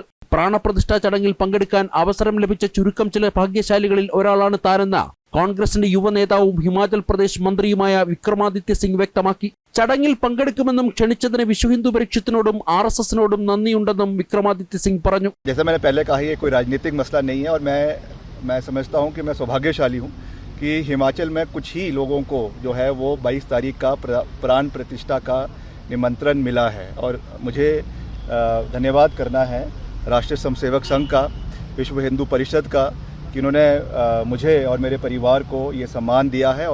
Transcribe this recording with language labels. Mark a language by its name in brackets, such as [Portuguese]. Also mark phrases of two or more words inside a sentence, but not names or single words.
[Malayalam] പ്രാണപ്രതിഷ്ഠാ ചടങ്ങിൽ പങ്കെടുക്കാൻ അവസരം ലഭിച്ച ചുരുക്കം ചില ഭാഗ്യശാലികളിൽ ഒരാളാണ് താനെന്ന കോൺഗ്രസിന്റെ യുവ നേതാവും ഹിമാചൽ പ്രദേശ് മന്ത്രിയുമായ വിക്രമാദിത്യ സിംഗ് വ്യക്തമാക്കി. ചടങ്ങിൽ പങ്കെടുക്കുമെന്നും ക്ഷണിച്ചതിന് വിശ്വ ഹിന്ദു പരിഷത്തിനോടും RSSനോടും നന്ദിയുണ്ടെന്നും വിക്രമാദിത്യ സിംഗ് പറഞ്ഞു. [Hindi] जैसे मैंने पहले कहा, ये कोई राजनीतिक मसला नहीं है और मैं समझता हूँ कि मैं सौभाग्यशाली हूँ कि हिमाचल में कुछ ही लोगों को जो है वो 22 तारीख का प्राण प्रतिष्ठा का निमंत्रण मिला है और मुझे धन्यवाद करना है राष्ट्रीय स्वयंसेवक संघ का, विश्व हिंदू परिषद का, कि उन्होंने मुझे और मेरे परिवार को ये सम्मान दिया है।